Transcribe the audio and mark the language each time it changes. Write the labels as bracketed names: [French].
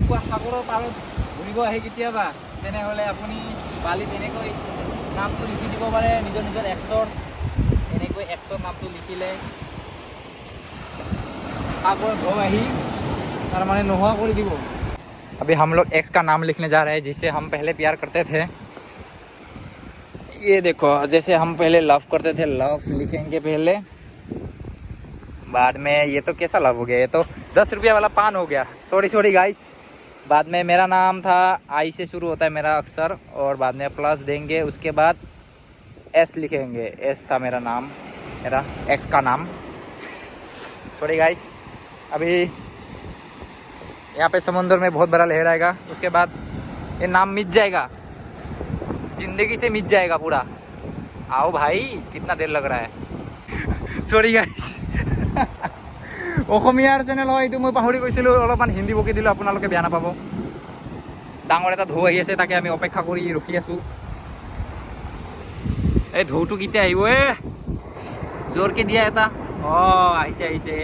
[Assamese] সাগৰৰ পাৰত ঘূৰিব আহে কেতিয়াবা, তেনেহ'লে আপুনি বালিত এনেকৈ নামটো লিখি দিব পাৰে, নিজৰ এক্সৰ, এনেকৈ এক্সৰ নামটো লিখিলে সাগৰ ঢৌ আহি তাৰমানে নোহোৱা কৰি দিব। [Hindi] अभी हम लोग एक्स का नाम लिखने जा रहे हैं, जिससे हम पहले प्यार करते थे। ये देखो, जैसे हम पहले लव करते थे, लव लिखेंगे पहले, बाद में ये तो कैसा लव हो गया, ये तो 10 रुपया वाला पान हो गया, सॉरी गाइस। बाद में मेरा नाम था, आई से शुरू होता है मेरा अक्षर, और बाद में प्लस देंगे, उसके बाद एस लिखेंगे, एस था मेरा नाम, मेरा एक्स का नाम। Sorry guys. अभी यहाँ पे समुद्र में बहुत बड़ा लहर आएगा, उसके बाद ये नाम मिट जाएगा, जिंदगी से मिट जाएगा पूरा। आओ भाई, कितना देर लग रहा है। Sorry guys. [Assamese] অসমীয়াৰ চেনেল হয় এইটো, মই পাহৰি গৈছিলোঁ, অলপমান হিন্দী বকি দিলোঁ, আপোনালোকে বেয়া নাপাব। ডাঙৰ এটা ঢৌ আহি আছে, তাকে আমি অপেক্ষা কৰি ৰখি আছোঁ। এই ঢৌটো কেতিয়া আহিব? জোৰকে দিয়া এটা, আহিছে।